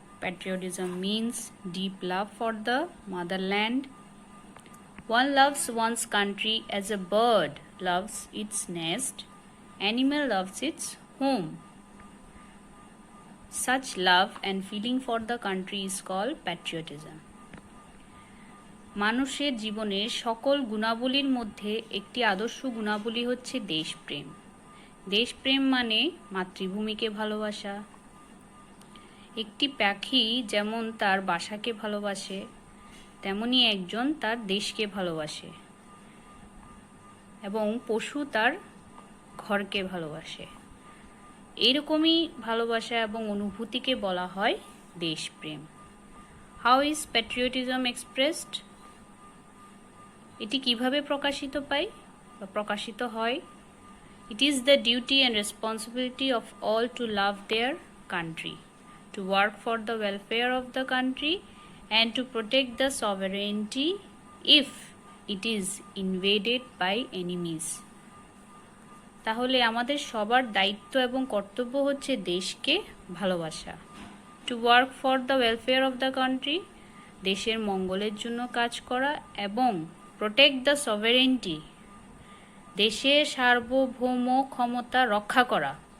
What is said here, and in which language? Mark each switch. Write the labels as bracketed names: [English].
[English] Patriotism means deep love for the motherland. One loves one's country as a bird loves its nest, animal loves its home. Such love and feeling for the country is called patriotism. [Bangla] মানুষের জীবনের সকল গুণাবলীর মধ্যে একটি আদর্শ গুণাবলী হচ্ছে দেশপ্রেম। দেশপ্রেম মানে মাতৃভূমিকে ভালোবাসা। একটি পাখি যেমন তার বাসাকে ভালোবাসে, তেমনি একজন তার দেশকে ভালোবাসে এবং পশু তার ঘরকে ভালোবাসে। এইরকমই ভালোবাসা এবং অনুভূতিকে বলা হয় দেশপ্রেম। [English] How is patriotism expressed? [Bangla] এটি কিভাবে প্রকাশিত পায় বা প্রকাশিত হয়? [English] It is the duty and responsibility of all to love their country, to work for the welfare of the country and to protect the sovereignty if it is invaded by enemies. [Bangla] তাহলে আমাদের সবার দায়িত্ব এবং কর্তব্য হচ্ছে দেশকে ভালোবাসা। [English] To work for the welfare of the country, [Bangla] দেশের মঙ্গলের জন্য কাজ করা এবং [English] protect the sovereignty, [Bangla] দেশের সার্বভৌম ক্ষমতা রক্ষা করা।